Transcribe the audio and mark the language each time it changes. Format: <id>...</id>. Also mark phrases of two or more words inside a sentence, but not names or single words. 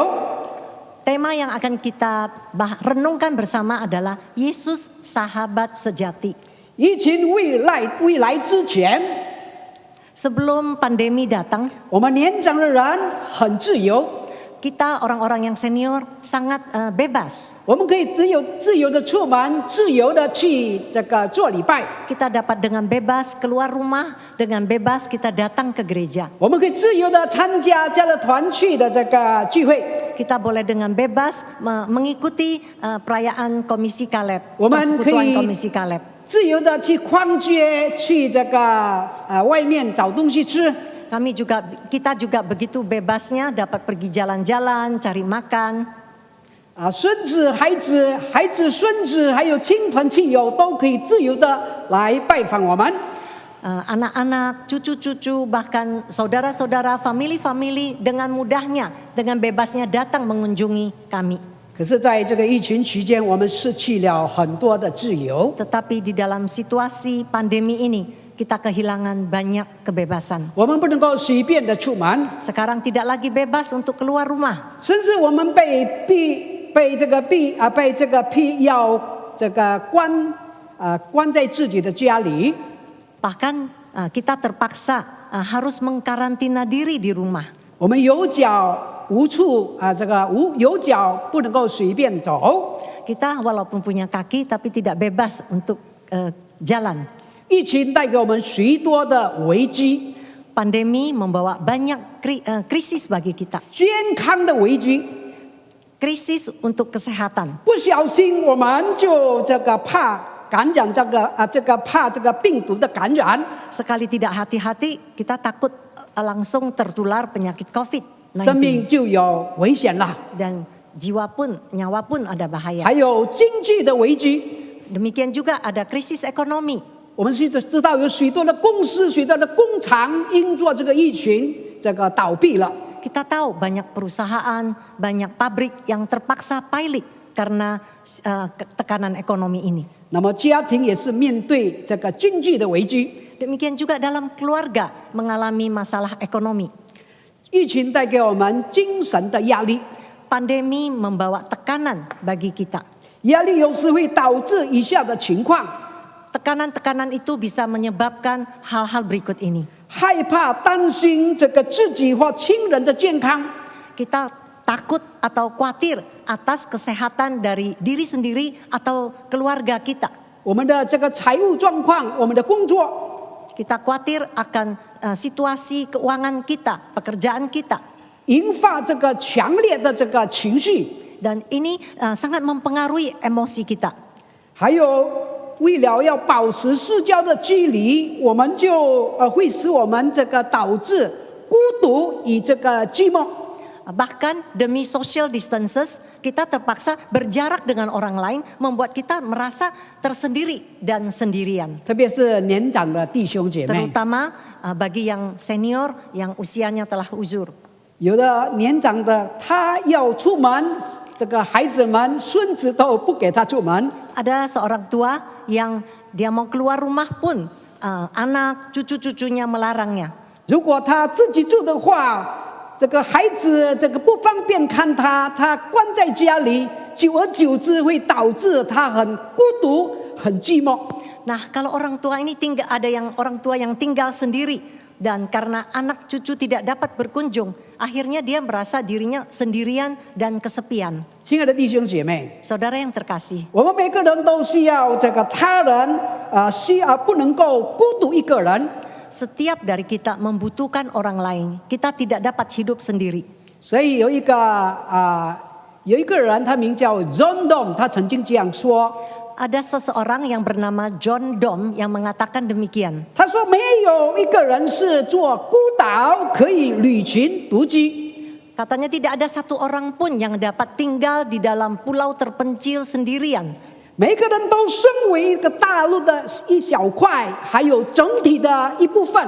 <id>Tema yang akan kita renungkan bersama adalah Yesus sahabat sejati.</id> <zh>疫情未来之前，</zh> <id>Sebelum pandemi datang,</id> <zh>我们年长的人很自由，</zh> <id>kita orang-orang yang senior sangat bebas.</id> <zh>我们可以自由的出门，自由的去做礼拜，</zh> <id>Kita dapat dengan bebas keluar rumah, dengan bebas kita datang ke gereja.</id> <zh>我们可以自由的参加加勒团契的聚会。</zh> <id>Kita boleh dengan bebas mengikuti perayaan Komisi Kaleb,</id> <zh>我们可以</zh> <id>persekutuan Komisi Kaleb.</id> <zh>自由的去逛街，去外面找东西吃。</zh> <id>Kita juga begitu bebasnya dapat pergi jalan-jalan, cari makan.</id> <zh>孙子、孩子、孙子，还有亲朋戚友都可以自由的来拜访我们。</zh> <id>Anak-anak, cucu-cucu, bahkan saudara-saudara, family-family dengan mudahnya, dengan bebasnya datang mengunjungi kami.</id> <zh>可是，在这个疫情期间，我们失去了很多的自由。</zh> <id>Tetapi di dalam situasi pandemi ini, kita kehilangan banyak kebebasan.</id> <zh>我们不能够随便的出门，</zh> <id>Sekarang tidak lagi bebas untuk keluar rumah.</id> <zh>甚至我们被关在自己的家里。</zh> <id>Bahkan kita terpaksa harus mengkarantina diri di rumah.</id> <zh>我们有脚无处有脚不能够随便走。</zh> <id>Kita walaupun punya kaki tapi tidak bebas untuk jalan.</id> <zh>疫情带给我们许多的危机，</zh> <id>Pandemi membawa banyak krisis bagi kita.</id> <zh>健康的危机。</zh> <id>Krisis untuk kesehatan.</id> <zh>不小心我们就怕感染怕这个病毒的感染。</zh> <id>Sekali tidak hati-hati, kita takut langsung tertular penyakit</id> <zh>生</zh> <id>COVID-19.</id> <zh>命就有危险了。</zh> <id>Dan nyawa pun ada bahaya.</id> <zh>还有经济的危机，</zh> <id>Demikian juga ada krisis ekonomi.</id> <zh>我们是知道有许多的公司、许多的工厂因做这个疫情倒闭了。</zh> <id>Kita tahu banyak perusahaan, banyak pabrik yang terpaksa pilot karena tekanan ekonomi ini.</id> <zh>那么家庭也是面对这个经济的危机，</zh> <id>Demikian juga dalam keluarga mengalami masalah ekonomi.</id> <zh>疫情带给我们精神的压力，</zh> <id>Pandemi membawa tekanan bagi kita.</id> <zh>压力有时会导致以下的情况：</zh> <id>Tekanan-tekanan itu bisa menyebabkan hal-hal berikut ini.</id> <zh>害怕、担心自己或亲人的健康，</zh> <id>Kita takut atau khawatir atas kesehatan dari diri sendiri atau keluarga kita.</id> <zh>我们的财务状况，我们的工作，</zh> <id>Kita khawatir akan situasi keuangan kita, pekerjaan kita.</id> <zh>引发强烈的情绪，</zh> <id>Dan ini sangat mempengaruhi emosi kita.</id> <zh>还有为了要保持社交的距离，我们就会使我们导致孤独与寂寞。</zh> <id>Bahkan demi</id> <en>social distances,</en> <id>kita terpaksa berjarak dengan orang lain, membuat kita merasa tersendiri dan sendirian.</id> <zh>特别是年长的弟兄姐妹，</zh> <id>Terutama bagi yang senior, yang usianya telah uzur.</id> <zh>有的年长的他要出门，孩子们、孙子都不给他出门。</zh> <id>Ada seorang tua yang dia mau keluar rumah pun anak cucu-cucunya melarangnya.</id> <zh>如果他自己住的话，孩子不方便看他，他关在家里，久而久之会导致他很孤独、很寂寞。</zh> <id>Nah, kalau orang tua ini orang tua yang tinggal sendiri dan karena anak cucu tidak dapat berkunjung, akhirnya dia merasa dirinya sendirian dan kesepian.</id> <zh>亲爱的弟兄姐妹，</zh> <id>Saudara yang terkasih,</id> <zh>我们每个人都需要他人，不能够孤独一个人。</zh> <id>setiap dari kita membutuhkan orang lain. Kita tidak dapat hidup sendiri.</id> <zh>所以有一个人，他名叫 John Dom， 他曾经这样说。</zh> <id>Ada seseorang yang bernama John Dom yang mengatakan demikian.</id> <zh>他说：“没有一个人是做孤岛可以旅行独居。</zh> <id>Katanya tidak ada satu orang pun yang dapat tinggal di dalam pulau terpencil sendirian.</id> <zh>每个人都身为一个大陆的一小块，还有整体的一部分。</zh>